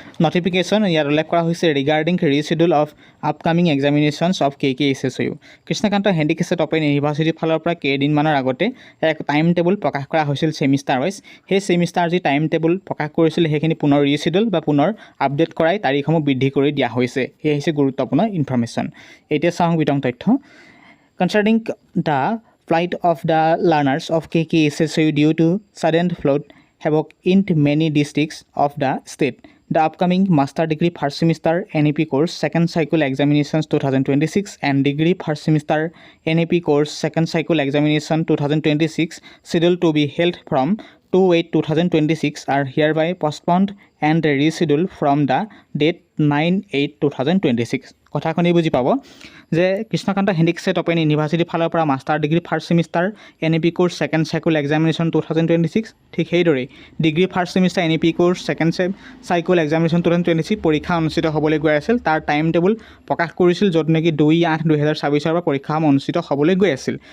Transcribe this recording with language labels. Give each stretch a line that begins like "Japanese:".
English: notification
Assamese: ইয়াত উল্লেখ কৰা হৈছে
English: Regarding reschedule of upcoming এক্সামিনেশ্যনছ of KKSSU।
Assamese: Krishnakanta হেণ্ডিকেষ্ট open ইউনিভাৰ্চিটিৰ ফালৰ পৰা কেইদিনমানৰ আগতে এক টাইম টেবুল প্ৰকাশ কৰা হৈছিল ছেমিষ্টাৰ ৱাইজ। সেই ছেমিষ্টাৰ যি টাইম টেবুল প্ৰকাশ কৰিছিল সেইখিনি পুনৰ ৰিচিডিউল বা পুনৰ আপডেট কৰাই তাৰিখসমূহ বৃদ্ধি কৰি দিয়া হৈছে। সেয়া হৈছে গুৰুত্বপূৰ্ণ ইনফৰমেশ্যন। এতিয়া চাওঁ বিতং তথ্য।
English: Concerning the flight of the learners of KKSSU due to sudden flood havoc in many districts of the state. The upcoming Master Degree First Semester NAP Course Second Cycle Examinations 2026 and Degree First Semester NAP Course Second Cycle Examination 2026 scheduled to be held from 2/8/2026 are hereby postponed and rescheduled from the date 9/8/2026.
Assamese: কথাখিনি বুজি পাব যে Krishnakanta হেণ্ডিকেষ্ট open ইউনিভাৰ্চিটিৰ ফালৰ পৰা master degree first semester NAP course second cycle examination 2026, ঠিক সেইদৰে degree first semester NAP course second cycle examination 2026 পৰীক্ষা অনুষ্ঠিত হ'বলৈ গৈ আছিল। তাৰ টাইম টেবুল প্ৰকাশ কৰিছিল, য'ত নেকি 2/8/2024 পৰা পৰীক্ষাসমূহ অনুষ্ঠিত হ'বলৈ গৈ আছিল।